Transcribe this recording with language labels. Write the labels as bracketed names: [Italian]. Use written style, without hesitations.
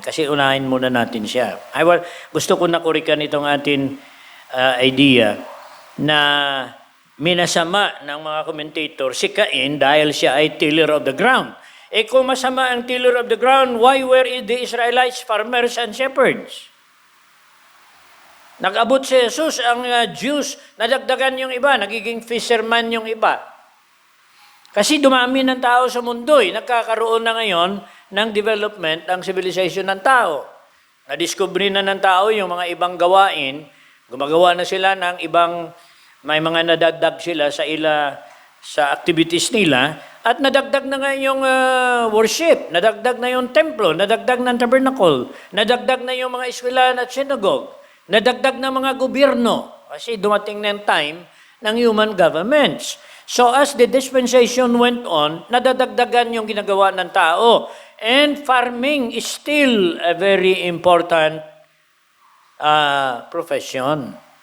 [Filipino] Kasi unahin muna natin siya. Gusto ko na kurikan itong ating idea na minasama ng mga commentator si Cain dahil siya ay [English] tiller of the ground. [Filipino] Kung masama ang [English] tiller of the ground, why were the Israelites farmers and shepherds? [Filipino] Nag-abot si Jesus, ang Jews, nadagdagan yung iba, nagiging fisherman yung iba. Kasi dumami ng tao sa mundo, nagkakaroon na ngayon ng development ang civilization ng tao. Na-discover na ng tao yung mga ibang gawain, gumagawa na sila ng ibang, may mga nadagdag sila sa activities nila, at nadagdag na nga yung worship, nadagdag na yung templo, nadagdag ng tabernacle, nadagdag na yung mga eskwelahan at synagogue, nadagdag na mga gobyerno, kasi dumating na yung time ng human governments. [English] So as the dispensation went on, [Filipino] nadadagdagan yung ginagawa ng tao. [English] And farming is still a very important profession.